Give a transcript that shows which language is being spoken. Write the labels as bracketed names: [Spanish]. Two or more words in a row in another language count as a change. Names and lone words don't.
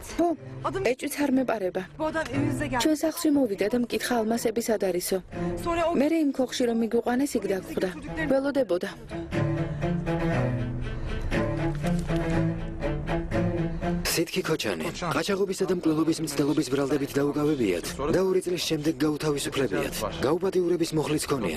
[Georgian] ხო, [Turkish] Adım [Georgian] ეჭვიც არ მეპარება. [Turkish] bu adam evimize geldi. [Georgian] ჩვენ სახლში მოვიდა და მკითხა ალმასები სად არისო. [Turkish] Sonra o [Georgian] მე იმ ქოხში რომ მიგვიყვანეს იქ დაგხვდა. ველოდებოდა. სიტკი ქოჩანი, ყაჩაღობისა და მკვლელობის მცდელობის ბრალდებით დაუკავებიათ და 2 წლის შემდეგ გაუთავისუფლებიათ. გაუპატიურების მუხლიც ქონია.